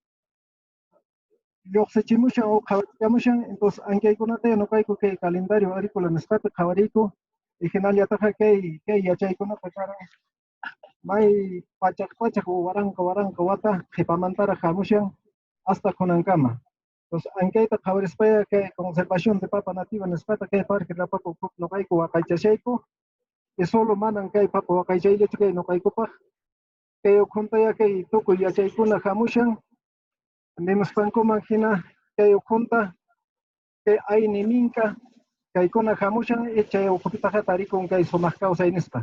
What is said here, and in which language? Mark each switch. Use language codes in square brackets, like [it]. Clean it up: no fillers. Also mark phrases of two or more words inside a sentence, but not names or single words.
[qu] lluqsichimushan o qhawarikamushan entonces ankaykunata noqayku kay [es] calendario agrícola [qu] nisqata qhawariyku y hinallataqa kay yachaykunata karan may pachak waranqa wata qhipamantaraq hamushan hasta kunankama. Entonces ankayta qhawarispaya kay [es] conservación de papa nativa [qu] nisqata kay [es] parque de la papa [qu] noqayku waqaychashayku y solo manan kay papa waqaychayllachu kay noqaykupaq kay ukhuntaya kay tukuy yachaykuna hamushan nimusqankuman hina kay ukhunta kay ayni minka kaykuna hamushan y chay ukhupitaqa tarikun kay sumaq kawsay nisqa.